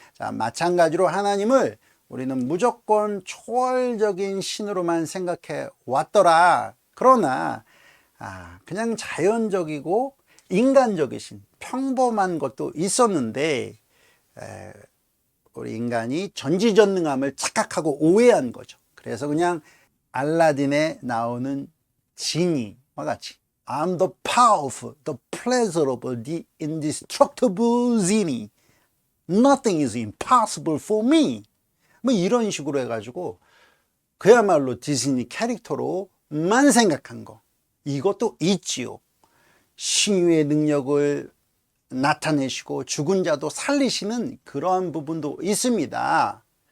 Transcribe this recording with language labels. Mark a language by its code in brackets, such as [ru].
[ko] 자, 마찬가지로 하나님을 우리는 무조건 초월적인 신으로만 생각해 왔더라. 그러나 그냥 자연적이고 인간적이신 평범한 것도 있었는데 우리 인간이 전지전능함을 착각하고 오해한 거죠. 그래서 그냥 알라딘에 나오는 지니와 같이 [en] I'm the powerful, the pleasurable, the indestructible genie. Nothing is impossible for me. [ko] 뭐 이런 식으로 해가지고 그야말로 디즈니 캐릭터로만 생각한 거. 이것도 있지요. 신유의 능력을 나타내시고 죽은 자도 살리시는 그러한 부분도 있습니다.